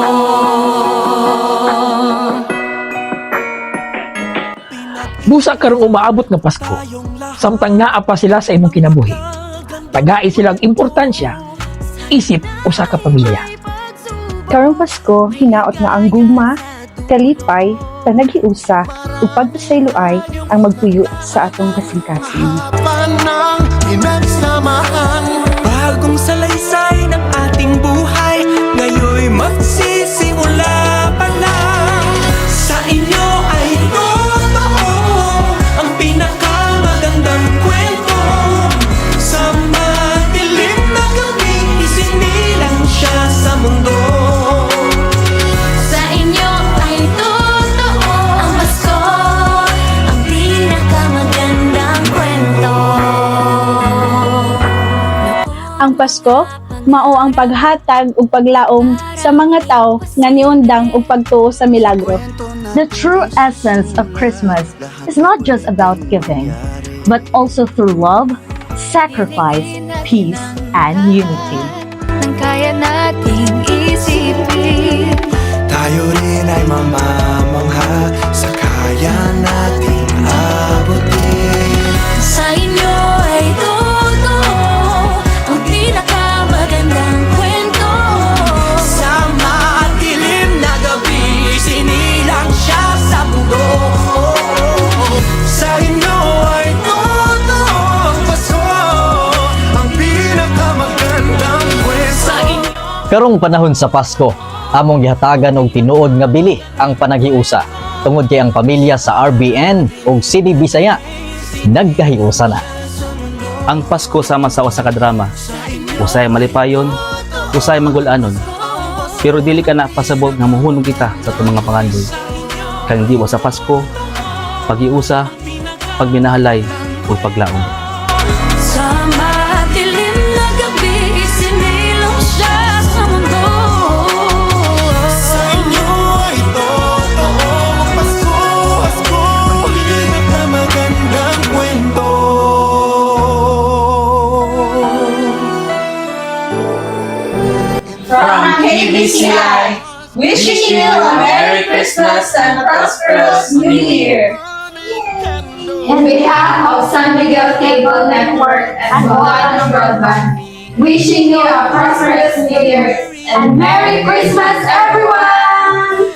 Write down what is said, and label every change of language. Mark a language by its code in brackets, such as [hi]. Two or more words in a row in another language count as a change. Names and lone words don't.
[ceb] Busa karong umaabot nga Pasko, samtang naa pa sila sa imong kinabuhi. Tagai silang importansya, isip usa ka pamilya. Karong Pasko, hinaot nga ang gugma, kalipay, panaghiusa, ug pagpasayloay ang magpuyo sa atong kasing-kasing. [tl] Panang pinagsamahan, bagong salaysay ng ating buhay, ngayoy magsisimula pa lang. Sa inyo ay totoo ang pinakamagandang kwento. Sa madilim na gabi, isinilang siya sa mundo. sa inyo ay totoo ang Pasko, ang pinakamagandang kwento. [ceb] Ang Pasko, mao ang paghatag ug paglaom sa mga tawo nga niundang ug pagtuo sa milagro. [en] The true essence of Christmas is not just about giving, but also through love, sacrifice, peace, and unity. [tl] Nang kaya nating isipin, Tayo rin ay mamamangha sa kaya nating abutin. sa inyo ay totoo ang pinakamagandang kwento. Sa madilim na gabi, sinilang siya sa mundo. Sa inyo ay totoo ang Pasko, ang pinakamagandang kwento. Sa inyo [ceb] Karong panahon sa Pasko, among gihatagan og tinuod nga bili ang panaghiusa. Tungod kay ang pamilya sa RBN ug CD Bisaya nagkahiusa na. Ang Pasko sama sa usa ka drama. Usay malipayon, usay magulanon. Pero dili ka na pasabot nga mohunong kita sa itong mga pangandoy. Kang di sa Pasko, pag-iusa, pagminahalay, o paglaom. [tl] sa madilim na gabi, isinilong siya sa mundo. Sa inyo ay totoo ang Pasko, ang pinakamagandang kwento. [en] From KBCI, wishing you a Merry Christmas and a prosperous New Year. On behalf of San Miguel Cable Network and Moana Broadband, wishing you a prosperous New Year and Merry Christmas, everyone!